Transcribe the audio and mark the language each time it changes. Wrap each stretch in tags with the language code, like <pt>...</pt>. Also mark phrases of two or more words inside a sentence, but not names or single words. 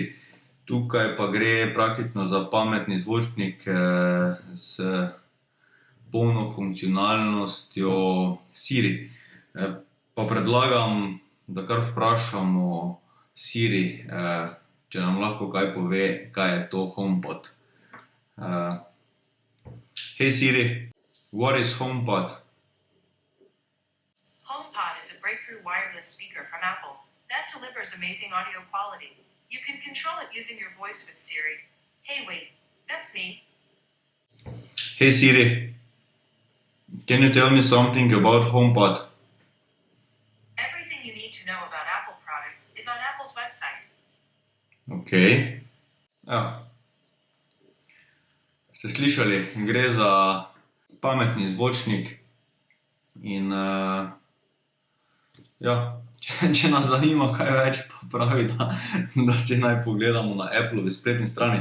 <sl>Tukaj pa gre praktično za pametni zvočnik s polno funkcionalnostjo Siri. Pa predlagam, da kar vprašamo Siri, če nam lahko kaj pove, kaj je to HomePod.</sl> <en>Hey Siri, what is HomePod? HomePod is a breakthrough wireless speaker from Apple that delivers amazing audio quality. You can control it using your voice with Siri. Hey, wait, that's me. Hey Siri, can you tell me something about HomePod? Everything you need to know about Apple products is on Apple's website. Ok.</en> <sl>Ste slišali, gre za pametni zvočnik in če nas zanima kaj več, pa pravi, da si naj pogledamo na Applovi spletni strani.</sl>